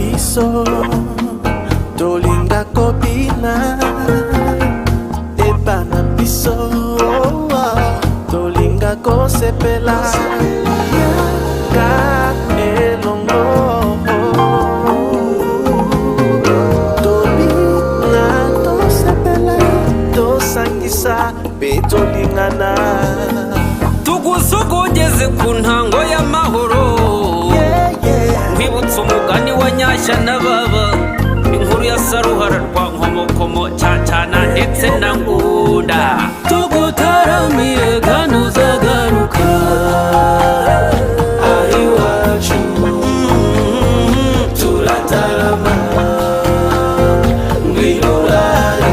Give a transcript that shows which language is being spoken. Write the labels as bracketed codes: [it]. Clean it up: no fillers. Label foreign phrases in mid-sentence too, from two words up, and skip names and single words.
[ln] biso tolinga kobina ebana biso tolinga kosepela ka elongo tolinga tosepela tosangisa pe tolingana [rn] tugusogogeze ku ntango y'amahoro nkwibutsa umugani wa nyashya na baba inkuru ya saruhara rwa nkomokomo cacana ndetse na ngunda tugutaramiye kanuzagaruka ari wacu turatarama ngwirurare